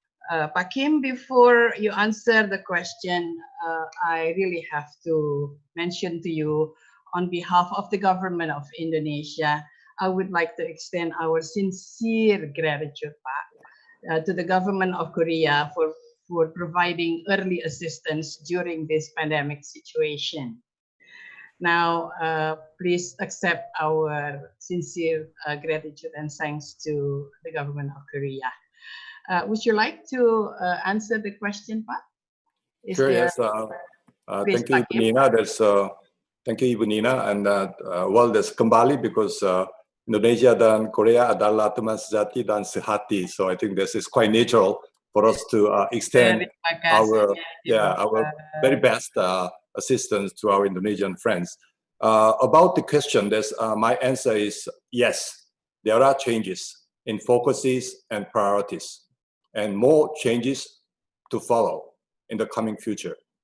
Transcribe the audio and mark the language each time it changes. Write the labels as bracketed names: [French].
[English] Pak Kim, before you answer the question, I really have to mention to you, on behalf of the government of Indonesia, I would like to extend our sincere gratitude, Pak, to the government of Korea for providing early assistance during this pandemic situation. Now, please accept our sincere gratitude and thanks to the government of Korea. Would you like to answer the question, Pak? Sure, yes. Thank you, Ibu Nina. Thank you, Ibu Nina. And well, that's [Indonesian] kembali because Indonesia dan Korea adalah teman sejati dan sehati. [English] So I think this is quite natural for us to extend our very best assistance to our Indonesian friends. About the question, my answer is yes, there are changes in focuses and priorities, and more changes to follow in the coming future.